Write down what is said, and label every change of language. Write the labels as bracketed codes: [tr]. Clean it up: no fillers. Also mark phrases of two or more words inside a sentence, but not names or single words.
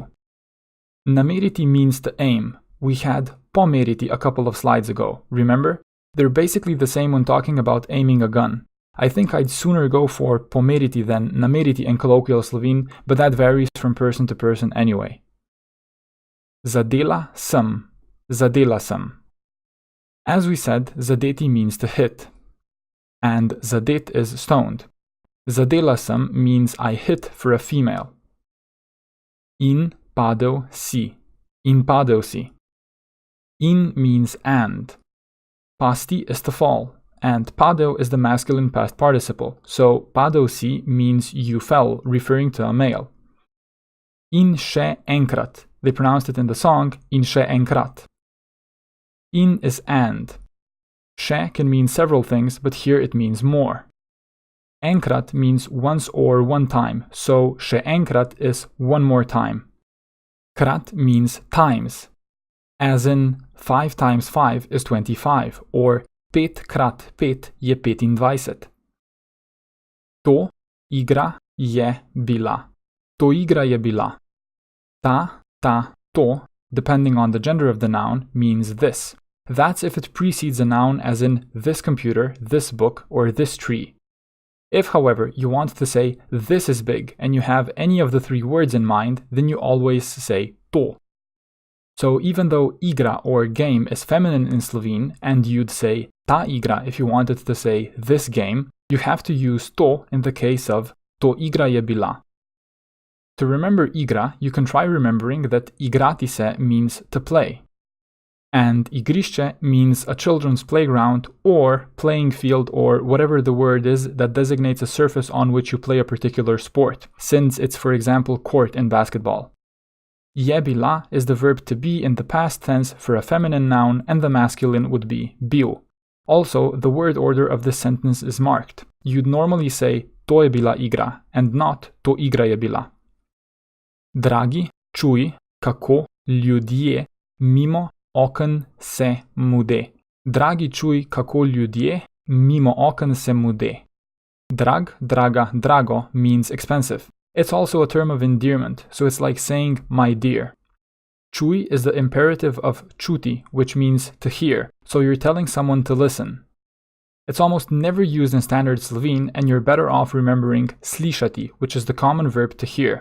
[en] Nameriti means to aim. We had pomeriti a couple of slides ago, remember? They're basically the same when talking about aiming a gun. I think I'd sooner go for pomeriti than nameriti in colloquial Slovene, but that varies from person to person anyway. [sl] Zadela sem. Zadela sem. [en] As we said, zadeti means to hit, and zadet is stoned. [sl] Zadela sem [en] means I hit for a female. [sl] In padel si. In padel si. [en] In means and. Pasti is to fall, and padel is the masculine past participle, so [sl] padel si [en] means you fell, referring to a male. [sl] In še enkrat. [en] They pronounced it in the song, [sl] in še enkrat. [en] In is and. Še can mean several things, but here it means more. Enkrat means once or one time, so [sl] še enkrat [en] is one more time. Krat means times, as in 5 times 5 is 25, or [sl] 5 krat 5 je 25. To igra je bila. To igra je bila. [en] Ta, to, depending on the gender of the noun, means this. That's if it precedes a noun as in this computer, this book, or this tree. If, however, you want to say this is big and you have any of the 3 words in mind, then you always say to. So even though igra or game is feminine in Slovene and you'd say [sl] ta igra [en] if you wanted to say this game, you have to use to in the case of [sl] to igra je bila. [en] To remember igra, you can try remembering that [sl] igrati se [en] means to play. And igrišče means a children's playground or playing field or whatever the word is that designates a surface on which you play a particular sport, since it's, for example, court in basketball. [sl] Je bila [en] is the verb to be in the past tense for a feminine noun, and the masculine would be bil. Also, the word order of this sentence is marked. You'd normally say [sl] to je bila igra [en] and not [sl] to igra je bila. Dragi, čuj, kako ljudje mimo oken se mude. Dragi, čuj, kako ljudje mimo oken se mude. Drag, draga, drago [en] means expensive. It's also a term of endearment, so it's like saying my dear. Čuj is the imperative of čuti, which means to hear, so you're telling someone to listen. It's almost never used in standard Slovene, and you're better off remembering slišati, which is the common verb to hear.